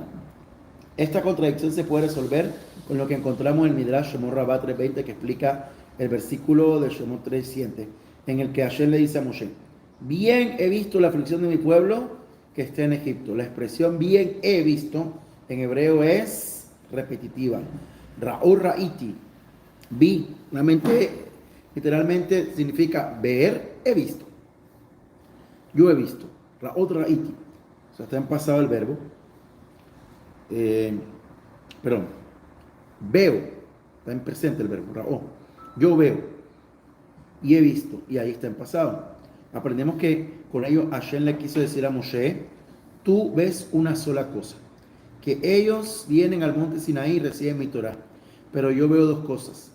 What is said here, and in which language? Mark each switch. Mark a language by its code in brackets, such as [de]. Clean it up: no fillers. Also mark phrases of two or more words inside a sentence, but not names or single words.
[es] Esta contradicción se puede resolver con lo que encontramos en el Midrash Shemot Rabbah 3:20, que explica el versículo de Shemot 3:7, en el que Hashem le dice a Moshe: bien he visto la aflicción de mi pueblo que está en Egipto. La expresión bien he visto en hebreo es repetitiva. [he] ראה ראיתי. [es] Vi, literalmente significa ver, he visto. Yo he visto. [he] ראה ראיתי. [es] O sea, está en pasado el verbo. Perdón. Veo. Está en presente el verbo. Ra'u. Yo veo. Y he visto. Y ahí está en pasado. Aprendemos que con ello Hashem le quiso decir a Moshe: tú ves una sola cosa, que ellos vienen al monte Sinaí y reciben mi Torah, pero yo veo dos cosas.